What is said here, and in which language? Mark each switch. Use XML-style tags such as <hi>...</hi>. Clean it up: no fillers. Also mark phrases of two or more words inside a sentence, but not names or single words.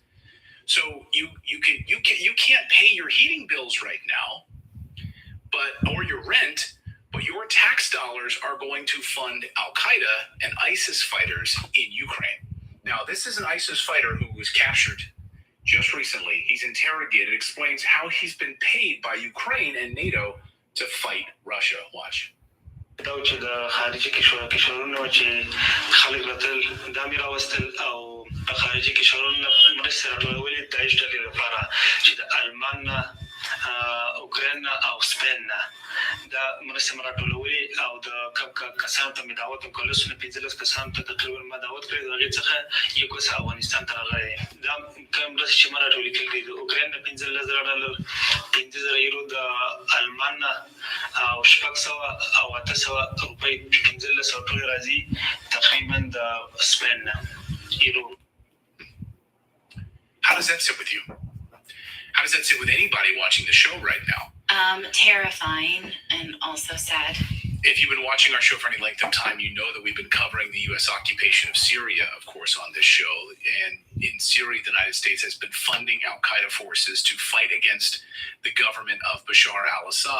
<en>So you can't pay your heating bills right now, or your rent, but your tax dollars are going to fund Al Qaeda and ISIS fighters in Ukraine. Now, this is an ISIS fighter who was captured just recently. He's interrogated, explains how he's been paid by Ukraine and NATO to fight Russia. Watch.</en> <ps>دا چې د خارجي قشرونو چې خلک راتل دا مې راوستل او په خارجي قشرونو مرستې راټولولې د داعش ډلې لپاره چې د المان نه اوکراین او سپین نه دا مرستې مې راټولولې او د کسانو ته مې دعوت وکړ لسونه 15 کسانو ته تقریبا ما دعوت کړی د هغې څخه یو کس افغانستان ته راغلی دا کوم مرستې چې ما راټولې کړي دي د اوکراین نه $15,000 $15,000 یورو د المان نه او 600 او 800 روپۍ 1500 ټول راځي تقریبا د سپین نه یورو.</ps> <en>How does that sit with you? How does that sit with anybody watching the show right now? Terrifying and also sad. If you've been watching our show for any length of time, you know that we've been covering the U.S. occupation of Syria, of course, on this show. And in Syria, the United States has been funding al-Qaeda forces to fight against the government of Bashar al-Assad.</en>